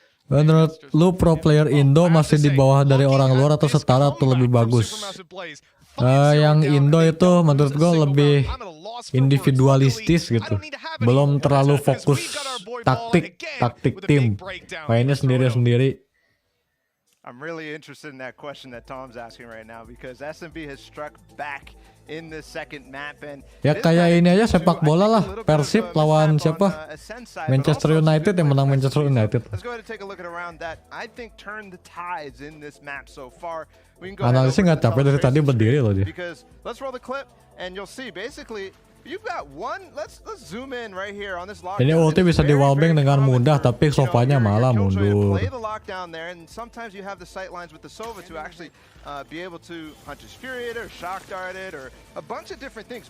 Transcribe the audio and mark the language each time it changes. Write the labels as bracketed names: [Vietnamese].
[Indonesian] Menurut lu pro player Indo masih di bawah dari orang luar atau setara atau lebih bagus? Yang Indo itu menurut gue lebih individualistis gitu. Belum terlalu fokus taktik tim. Mainnya sendiri-sendiri. [English] I'm really interested in that question that Tom's asking right now because SMB has struck back in the second map and [Indonesian] ya kayak ini aja sepak bola lah. Persib lawan siapa? Manchester United yang menang Manchester United. [English] Let's go ahead and take a look at a round that I think turned the tides in this map so far. [Indonesian] Analisnya nggak capek dari tadi berdiri loh dia. [English] Because let's roll the clip and you'll see basically you've got one. Let's zoom in right here on this lockdown. [Indonesian] Ini ulti bisa di wallbang dengan mudah, tapi sofanya malah mundur. [English] Play the lockdown there, and sometimes you have the sight lines with the Sova to actually be able to hunt his fury it or shock dart it or a bunch of different things.